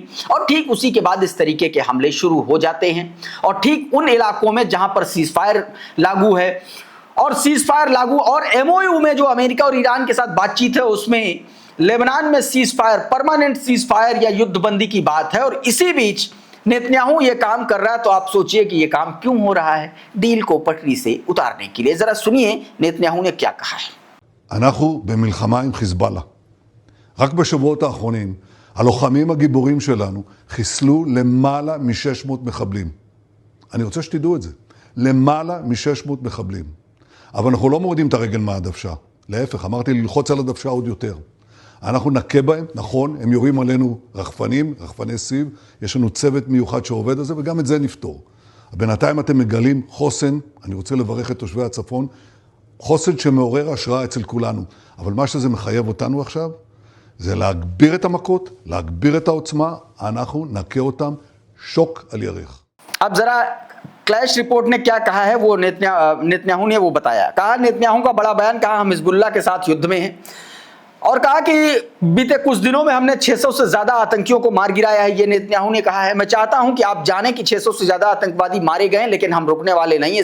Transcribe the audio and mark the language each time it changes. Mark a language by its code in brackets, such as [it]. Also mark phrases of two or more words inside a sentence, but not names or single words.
[hi] और ठीक उसी के बाद इस तरीके के हमले शुरू हो जाते हैं, और ठीक उन इलाकों में जहां पर सीजफायर लागू है, और सीजफायर लागू और एमओयू में जो अमेरिका और ईरान के साथ बातचीत है उसमें लेबनान में सीजफायर, [en] permanent ceasefire [hi] या युद्धबंदी की बात है। और इसी बीच नेतन्याहू ये काम कर रहा है, तो आप सोचिए कि ये काम क्यों हो रहा है, डील को पटरी से उतारने के लिए। जरा सुनिए नेतन्याहू ने क्या कहा है। [he] אנחנו במלחמה עם חיזבאללה. רק בשבועות האחרונים הלוחמים הגיבורים שלנו חיסלו למעלה מ-600 מחבלים. אני רוצה שתדעו את זה. למעלה מ-600 מחבלים. אבל אנחנו לא מורידים את הרגל מהדוושה. להפך, אמרתי ללחוץ על הדוושה עוד יותר. אנחנו נכה בהם, נכון, הם יורים עלינו רחפנים, רחפני סיב, יש לנו צוות מיוחד שעובד על זה, וגם את זה נפתור. בינתיים אתם מגלים חוסן, אני רוצה לברך את תושבי הצפון, חוסן שמעורר השראה אצל כולנו. אבל מה שזה מחייב אותנו עכשיו, זה להגביר את המכות, להגביר את העוצמה, אנחנו נכה אותם שוק על ירך. [hi] अब जरा क्लैश रिपोर्ट ने क्या कहा है वो नेतन्याहू ने वो बताया। कहा नेतन्याहू का बड़ा बयान, कहा हम हिजबुल्लाह के साथ युद्ध में हैं, और कहा कि बीते कुछ दिनों में हमने 600 से ज्यादा आतंकियों को मार गिराया है। ये नेतन्याहू ने कहा है। मैं चाहता हूं कि आप जानें कि 600 से ज्यादा आतंकवादी मारे गए, लेकिन हम रुकने वाले नहीं।